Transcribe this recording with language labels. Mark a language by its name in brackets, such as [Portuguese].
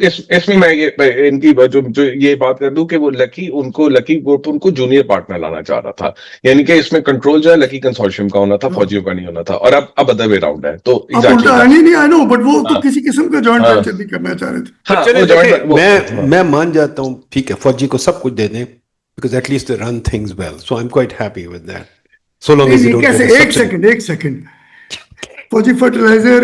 [Urdu] اس میں ان کی جو یہ بات کر دوں کہ وہ لکی گروپ ان کو جونیئر پارٹنر لانا چاہ رہا تھا، یعنی کہ اس میں کنٹرول جو ہے لکی کنسورشیم کا ہونا تھا، فوجیوں کا نہیں ہونا تھا. اور اب [English] other way round [Urdu] ہے. تو بٹ وہ تو کسی قسم کا جوائنٹ وینچر نہیں کرنا چاہ رہے تھے. میں مان جاتا ہوں، ٹھیک ہے، فوجی کو سب کچھ دے دیں [English] because at least they run things well, so I'm quite happy with that, so long as you don't get a subsidy. [Urdu] ایک سیکنڈ فوجی فرٹیلائزر